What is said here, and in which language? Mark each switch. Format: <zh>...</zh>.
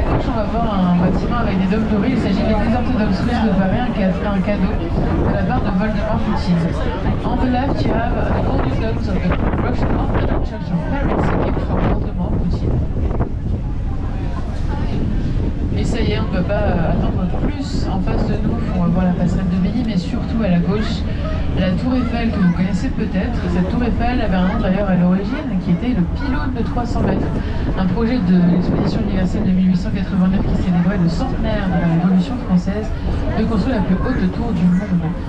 <fr>On va voir un bâtiment avec des dômes dorés. Il s'agit de l'église orthodoxe russe de Paris, un cadeau de la part de Voldemort Poutine.</fr> <en>On the left, you have the golden domes of the Russian Orthodox Church of Paris, a gift from Voldemort Poutine.</en> <fr>Et ça y est, on ne peut pas attendre plus. En face de nous, on va voir la passerelle de Billy, mais surtout à la gauche, la tour Eiffel que vous connaissez peut-être. Cette tour Eiffel avait un nom d'ailleurs à l'origine qui était le pylône de 300 mètres. Un projet de l'exposition universelle de 1889 qui célébrait le centenaire de la Révolution française de construire la plus haute tour du monde.</fr>